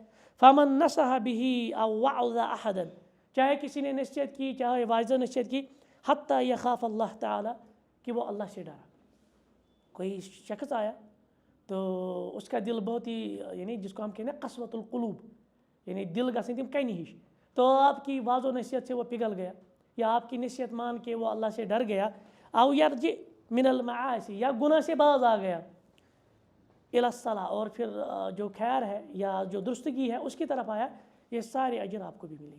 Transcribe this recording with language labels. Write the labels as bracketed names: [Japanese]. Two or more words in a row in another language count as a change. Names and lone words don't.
[Arabic] فمن نصح به او وعظ احدا، [Urdu] چاہے کسی نے نصیحت کی چاہے واعظ نصیحت کی، [Arabic] حتی یخاف اللہ تعالی، [Urdu] کہ وہ اللہ سے ڈرا. کوئی شخص آیا تو اس کا دل بہت ہی یعنی جس کو ہم کہتے ہیں [Arabic] قسوۃ القلوب، [Urdu] یعنی [Kashmiri] دل گژھن تم کنہ ہش، [Urdu] تو آپ کی واض و نصیحت سے وہ پگھل گیا یا آپ کی نصیحت مان کے وہ اللہ سے ڈر گیا. [Arabic] او یرجع من المعاصی، [Urdu] یا گناہ سے باز آ گیا، [Arabic] الی الصلاۃ، [Urdu] اور پھر جو خیر ہے یا جو درستگی ہے اس کی طرف آیا، یہ سارے اجر آپ کو بھی ملیں گے.